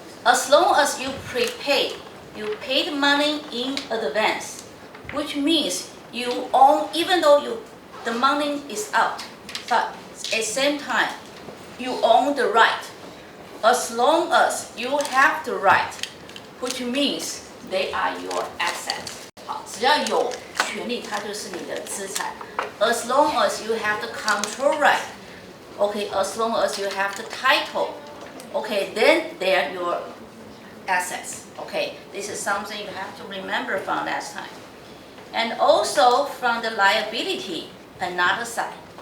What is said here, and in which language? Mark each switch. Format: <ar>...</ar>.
<en>As long as you prepay, you pay the money in advance, which means you own, even though the money is out, but at the same time, you own the right. As long as you have the right, which means they are your assets.</en> <zh>好，只要有权利，它就是你的资产。</zh> <en>As long as you have the control right, okay, as long as you have the title, okay, then they are your assets. Okay, this is something you have to remember from last time. And also from the liability, another side.</en>